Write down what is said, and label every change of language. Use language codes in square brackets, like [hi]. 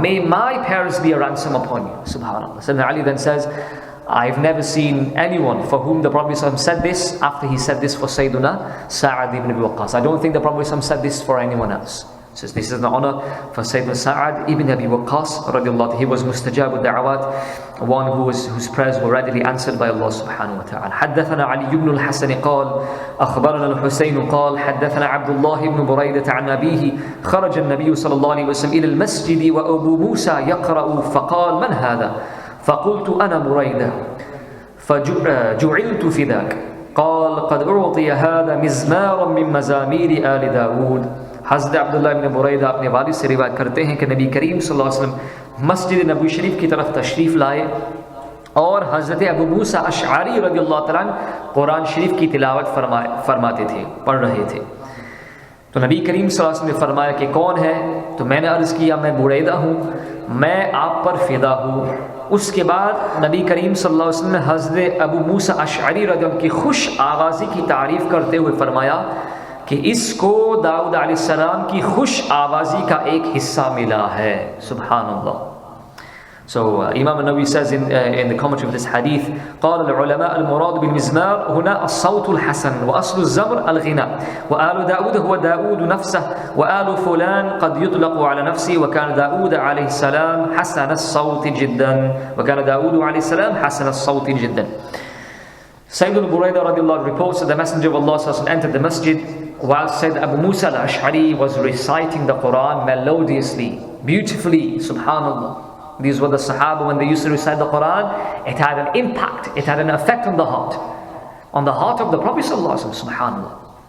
[en] May my parents be a ransom upon you. Subhanallah. Sayyidina Ali then says, I've never seen anyone for whom the Prophet said this after he said this for Sayyidina Sa'ad ibn Abi Waqqas. I don't think the Prophet said this for anyone else. So this is an honor for Sayyidina Sa'ad ibn Abi Waqqas radiallahu. He was mustajab al-da'awat, one whose prayers were readily answered by Allah subhanahu wa ta'ala. [ar] حدثنا علي بن الحسن قال أخبرنا الحسين قال حدثنا عبد الله بن بريدة عن أبيه خرج النبي صلى الله عليه وسلم إلى المسجد وأبو موسى يقرأ فقال من هذا؟ فقلت أنا بريدة فجعلت فداك قال قد أعطي هذا مزمارا من مزامير آل داود. [ur] हज़रत अब्दुल्लाह इब्न बुरैदा अपने वालिद से रिवायत करते हैं कि नबी करीम सल्लल्लाहु अलैहि वसल्लम मस्जिद नबवी शरीफ की तरफ तशरीफ़ लाए اور حضرت ابو موسیٰ اشعری رضی اللہ تعالیٰ عنہ قرآن شریف کی تلاوت فرماتے تھے، پڑھ رہے تھے. تو نبی کریم صلی اللہ علیہ وسلم نے فرمایا کہ کون ہے؟ تو میں نے عرض کیا میں بریدہ ہوں، میں آپ پر فدا ہوں. اس کے بعد نبی کریم صلی اللہ علیہ وسلم نے حضرت ابو موسیٰ اشعری رضی اللہ عنہ کی خوش آوازی کی تعریف کرتے ہوئے فرمایا کہ اس کو داؤد علیہ السلام کی خوش آوازی کا ایک حصہ ملا ہے. سبحان اللہ. [en] So Imam Nawawi says in the commentary of this hadith, [ar] قال العلماء المراد بالمزمار هنا الصوت الحسن وأصل الزمر الغناء وآل داود هو داود نفسه وآل فلان قد يطلق على نفسه وكان داود عليه السلام حسن الصوت جدا وكان داود عليه السلام حسن الصوت جدا. [en] Sayyidul Buraidah radiallahu anhu reports that the Messenger of Allah entered the masjid while Sayyid Abu Musa al-Ash'ari was reciting the Quran melodiously, beautifully. Subhanallah. These were the Sahaba when they used to recite the Quran. It had an impact, it had an effect on the heart of the Prophet sallallahu alaihi wasallam. Subhanallah.